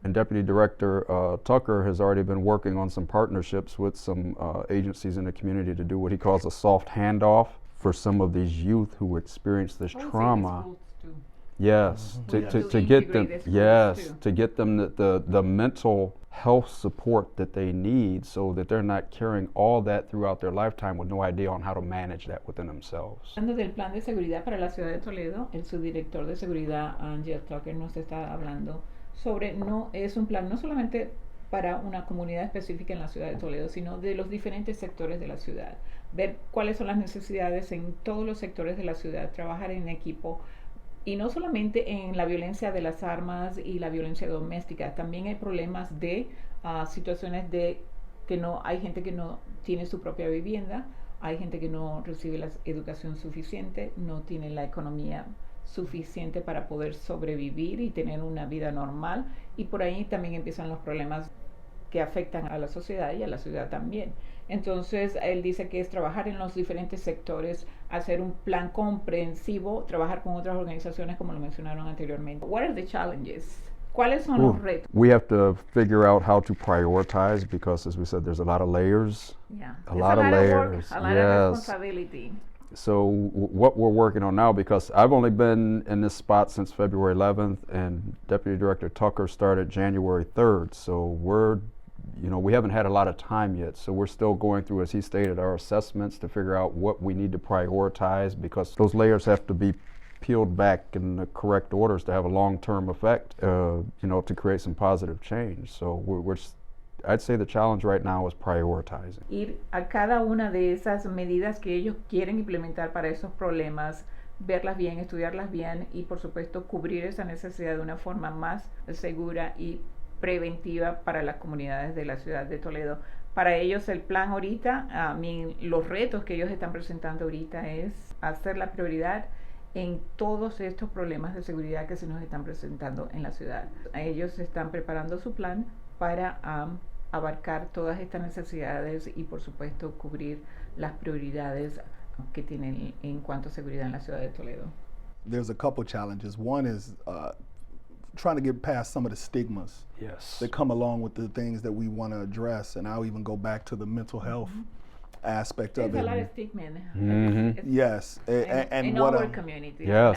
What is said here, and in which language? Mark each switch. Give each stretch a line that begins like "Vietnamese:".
English: And Deputy Director Tucker has already been working on some partnerships with some agencies in the community to do what he calls a soft handoff for some of these youth who experience this trauma. Yes, to get them, to get them the mental health support that they need so that they're not carrying all that throughout their lifetime with no idea on how to manage that within themselves.
Spanish: Hablando del plan de seguridad para la ciudad de Toledo, el subdirector de seguridad, Angel Tucker, nos está hablando sobre, no es un plan no solamente para una comunidad específica en la ciudad de Toledo, sino de los diferentes sectores de la ciudad. Ver cuáles son las necesidades en todos los sectores de la ciudad, trabajar en equipo. Y no solamente en la violencia de las armas y la violencia doméstica, también hay problemas de situaciones de que no hay gente que no tiene su propia vivienda, hay gente que no recibe la educación suficiente, no tiene la economía suficiente para poder sobrevivir y tener una vida normal, y por ahí también empiezan los problemas que afectan a la sociedad y a la ciudad también. Entonces él dice que es trabajar en los diferentes sectores, hacer un plan comprensivo, trabajar con otras organizaciones como lo mencionaron anteriormente.
English: What are the challenges?
Spanish: ¿Cuáles son los retos?
English: We have to figure out how to prioritize because, as we said, there's a lot of layers. Yeah. A lot of layers. Work, a lot of responsibility. So what we're working on now, because I've only been in this spot since February 11th and Deputy Director Tucker started January 3rd. So we haven't had a lot of time yet, so we're still going through, as he stated, our assessments to figure out what we need to prioritize because those layers have to be peeled back in the correct orders to have a long-term effect, to create some positive change. So I'd say the challenge right now is prioritizing.
Spanish: Ir a cada una de esas medidas que ellos quieren implementar para esos problemas, verlas bien, estudiarlas bien y por supuesto cubrir esa necesidad de una forma más segura y preventiva para las comunidades de la ciudad de Toledo. Para ellos el plan ahorita, los retos que ellos están presentando ahorita es hacer la prioridad en todos estos problemas de seguridad que se nos están presentando en la ciudad. Ellos están preparando su plan para abarcar todas estas necesidades y por supuesto cubrir las prioridades que tienen en cuanto a seguridad en la ciudad de Toledo.
English: There's a couple challenges. One is trying to get past some of the stigmas that come along with the things that we want to address, and I'll even go back to the mental health aspect of it. There's a lot of stigma. Yes, and in what our community, yes,